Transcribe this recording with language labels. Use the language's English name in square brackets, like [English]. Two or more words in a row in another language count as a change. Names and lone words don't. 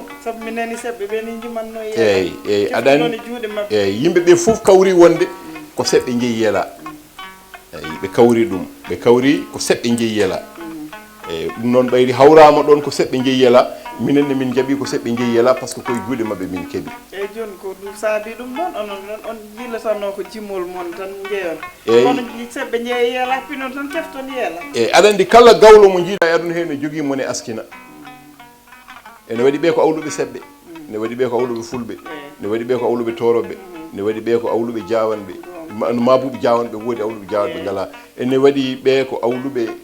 [Fula] saabu mi nani seɓɓe ɓe ni jimanno eyyi aɗani eyyi yimɓeɓe fof kawri wonde ko seɓɓe jeeyi yela eyyi ɓe kawri ɗum ɓe kawri ko seɓɓe jeeyi yela eyyi ɗum noon ɓayri hawrama ɗon ko seɓɓe jeeyi yela minenne min jaaɓi ko seɓɓe jeeyi yela par ce que koye juuɗe mabɓe min keeɓi eyyi joni ko ɗum saabi ɗum ɗon on jiilatanno ko jimmol mon tan jeeyon kono seɓɓe jeeyi yeela pinon tan tefton yeela eyyi aɗa andi kala gawlo mo jiiɗa e aduna he ne jogui mone askina ene waɗi ɓe ko awluɓe seɓɓe ne waɗi ɓe ko awluɓe fulɓe ne waɗi ɓe ko awluɓe toroɓe ne waɗi ɓe ko awluɓe jawanɓe no mabuɓe jawanɓe woodi awluɓe jawanɓe ngala ene waɗi ɓe ko awluɓe